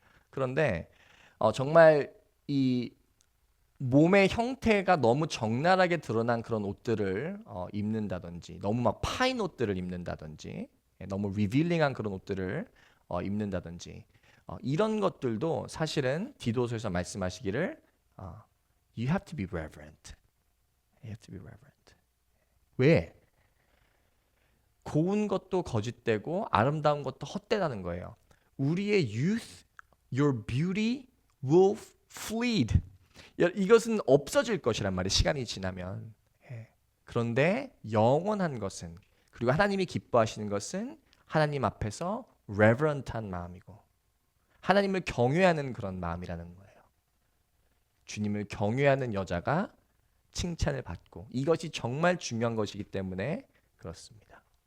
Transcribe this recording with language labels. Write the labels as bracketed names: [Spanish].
[Korean] 그런데 정말 이 몸의 형태가 너무 적나라하게 드러난 그런 옷들을 입는다든지 너무 막 파인 옷들을 입는다든지 너무 리빌링한 그런 옷들을 입는다든지 이런 것들도 사실은 디도서에서 말씀하시기를 [English] You have to be reverent. You have to be reverent. [Korean] 왜? 고운 것도 거짓되고 아름다운 것도 헛되다는 거예요. 우리의 [English] youth, your beauty will fleet. [Korean] 이것은 없어질 것이란 말이에요. 시간이 지나면. 그런데 영원한 것은 그리고 하나님이 기뻐하시는 것은 하나님 앞에서 reverent한 마음이고 하나님을 경외하는 그런 마음이라는 거예요. 주님을 경외하는 여자가 칭찬을 받고 이것이 정말 중요한 것이기 때문에 그렇습니다.